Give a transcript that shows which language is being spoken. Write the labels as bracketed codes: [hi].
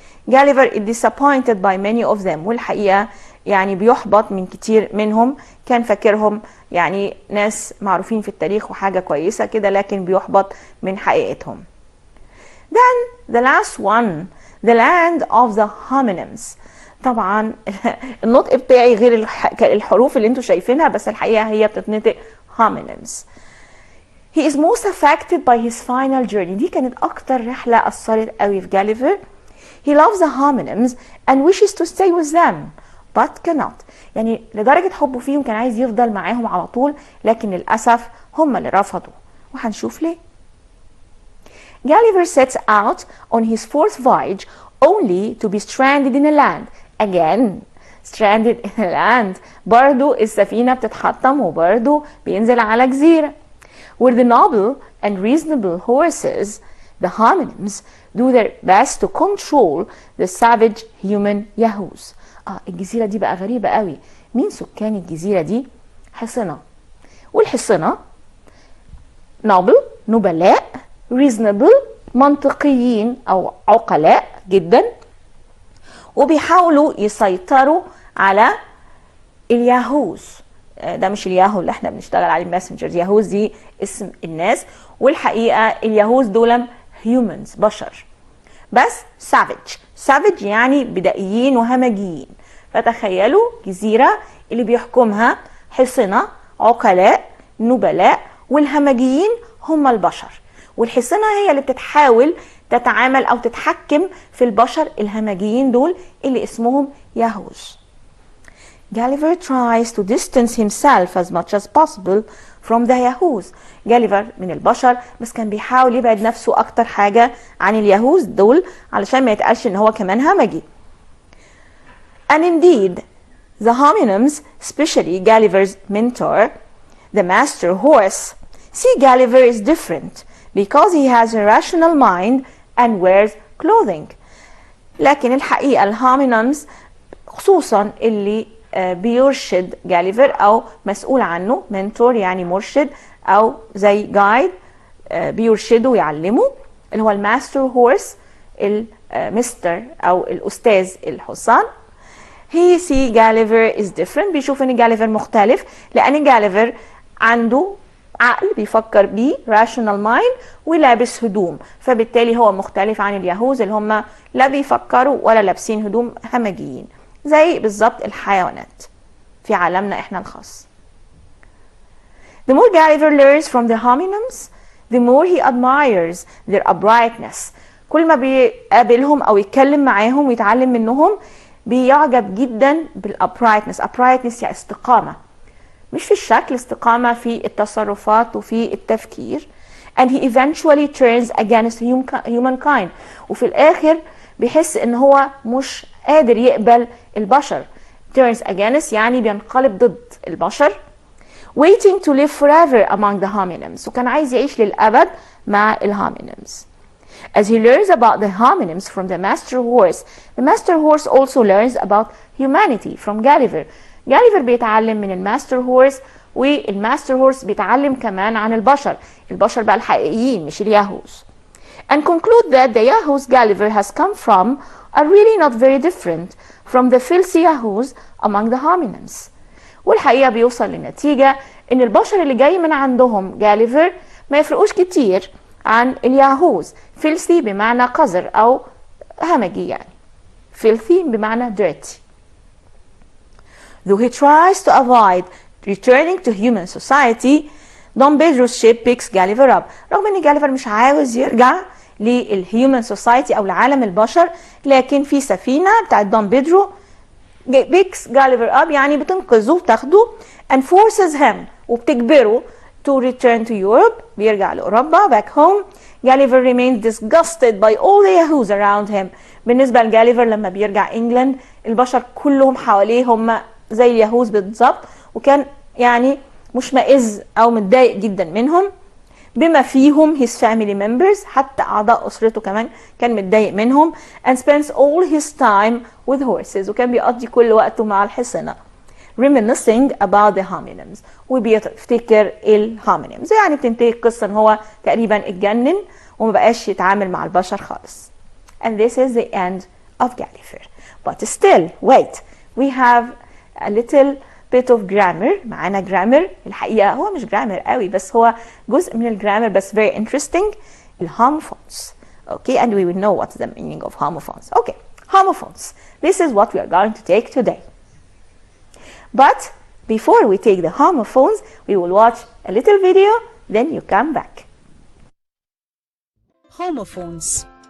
[en] Gulliver is disappointed by many of them، [ar] والحقيقة يعني بيحبط من كتير منهم، كان فاكرهم يعني ناس معروفين في التاريخ وحاجة كويسة كده، لكن بيحبط من حقيقتهم. [en] Then the last one, the land of the homonyms. [ar] طبعا النطق بتاعي غير الحروف اللي انتوا شايفينها، بس الحقيقة هي بتتنطق homonyms. [en] He is most affected by his final journey. [ar] دي كانت أكتر رحلة أثرت قوي في Gulliver. [en] He loves the homonyms and wishes to stay with them but cannot. [ar] يعني لدرجة حبه فيهم كان عايز يفضل معاهم على طول، لكن للأسف هم اللي رفضوا، وهنشوف ليه. [en] Gulliver sets out on his fourth voyage only to be stranded in a land. Again, stranded in a land. [ar] برضو السفينة بتتحطم وبرضو بينزل على جزيرة. [en] Where the noble and reasonable horses, the homonyms, do their best to control the savage human yahoos. [ar] الجزيرة دي بقى غريبة قوي. مين سكان الجزيرة دي؟ حصنة. والحصنة noble نبلاء، reasonable منطقيين أو عقلاء جدا، وبيحاولوا يسيطروا على الياهوز. ده مش الياهو اللي احنا بنشتغل عليه ماسنجر، ياهوز دي اسم الناس، والحقيقة الياهوز دول humans بشر. بس savage يعني بدائيين وهمجيين. فتخيلوا جزيرة اللي بيحكمها حصنة عقلاء نبلاء، والهمجيين هم البشر، والحصنة هي اللي بتتحاول تتعامل أو تتحكم في البشر الهمجيين دول اللي اسمهم ياهوز. [en] Gulliver tries to distance himself as much as possible from the Yahoos. [ar] جاليفر من البشر بس كان بيحاول يبعد نفسه أكتر حاجة عن الياهوز دول علشان ما يتقالش إن هو كمان همجي. [en] And indeed, the homonyms, especially Gulliver's mentor, the master horse, see Gulliver is different because he has a rational mind and wears clothing. [ar] لكن الحقيقة الهومينمز خصوصا اللي بيرشد جاليفر أو مسؤول عنه، منتور يعني مرشد أو زي جايد بيرشده ويعلمه، اللي هو الماستر هورس المستر أو الأستاذ الحصان. [en] He see Gulliver is different، [ar] بيشوف ان جاليفر مختلف لأن جاليفر عنده عقل بيفكر بيه rational mind ولابس هدوم، فبالتالي هو مختلف عن اليهوز اللي هم لا بيفكروا ولا لابسين هدوم، همجيين زي بالظبط الحيوانات في عالمنا احنا الخاص. [en] The more Gulliver learns from the homonyms, the more he admires their uprightness. [ar] كل ما بيقابلهم او يتكلم معاهم ويتعلم منهم بيعجب جدا بالuprightness. uprightness يعني استقامة، مش في الشكل، استقامة في التصرفات وفي التفكير. [en] and he eventually turns against humankind. [ar] وفي الآخر بيحس ان هو مش قادر يقبل البشر. turns against يعني بينقلب ضد البشر. [en] waiting to live forever among the homonyms. [ar] وكان عايز يعيش للأبد مع الهومينمز. [en] As he learns about the homonyms from the master horse, the master horse also learns about humanity from Gulliver. [ar] Gulliver بيتعلم من الماستر هورس، والماستر هورس بيتعلم كمان عن البشر بقى الحقيقيين مش الياهوز. [en] And conclude that the Yahoos Gulliver has come from are really not very different from the filthy Yahoos among the homonyms. [ar] والحقيقة بيوصل للنتيجة ان البشر اللي جاي من عندهم جاليفر ما يفرقوش كتير عن الياهوز. filthy بمعنى قذر او همجي يعني، filthy بمعنى dirty. [en] Though he tries to avoid returning to human society, Don Pedro's ship picks Gulliver up. [ar] رغم ان جاليفر مش عاوز يرجع للهيومن سوسايتي او لعالم البشر، لكن في سفينة بتاعت دون بيدرو [en] picks Gulliver up [ar] يعني بتنقذه وتاخده [en] and forces him [ar] وبتجبره [en] to return to Europe، [ar] بيرجع لأوروبا [en] back home. Gulliver remains disgusted by all the Yahoos around him. [ar] بالنسبة لجاليفر لما بيرجع إنجلند البشر كلهم حواليه هم زي اليهوز بالضبط، وكان يعني مشمئز أو متضايق جدا منهم بما فيهم [en] his family members، [ar] حتى أعضاء أسرته كمان كان متضايق منهم. [en] and spends all his time with horses، [ar] وكان بيقضي كل وقته مع الحصنة. [en] reminiscing about the homonyms، [ar] وبيفتكر الهومينيمز. يعني بتنتهي القصة ان هو تقريبا اتجنن وما بقاش يتعامل مع البشر خالص. [en] and this is the end of Gulliver. but still wait, we have a little bit of grammar. [ar] معانا grammar، الحقيقة هو مش grammar قوي بس هو جزء من الجرامر بس [en] very interesting. [ar] الهوموفونز. [en] okay, and we will know what's the meaning of homophones. okay, homophones, this is what we are going to take today. But before we take the homophones, we will watch a little video, then you come back. Homophones.